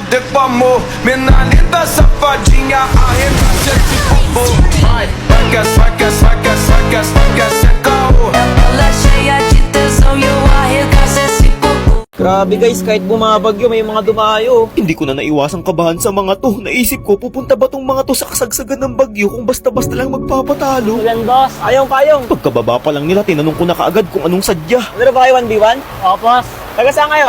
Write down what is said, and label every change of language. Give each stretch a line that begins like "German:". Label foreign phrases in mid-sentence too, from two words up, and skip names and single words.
Portuguese: amor. Mina linda safadinha, arrebate esse bumbum. Vai, saca, saca, saca, saca, saca, saca, oh. Ela cheia de tesão e eu arregaço esse popô.
Filipino: Grabe guys, kahit bumabagyo may mga dumayo. Hindi ko na naiwasang kabahan sa mga to. Naisip ko, pupunta ba tong mga to sa kasagsagan ng bagyo kung basta-basta lang magpapatalo? Ulan, boss. Payong. Pagkababa pa lang nila, tinanong ko na kaagad kung anong sadya. Ano ba kayo, 1v1? Oo, boss. Taga saan kayo?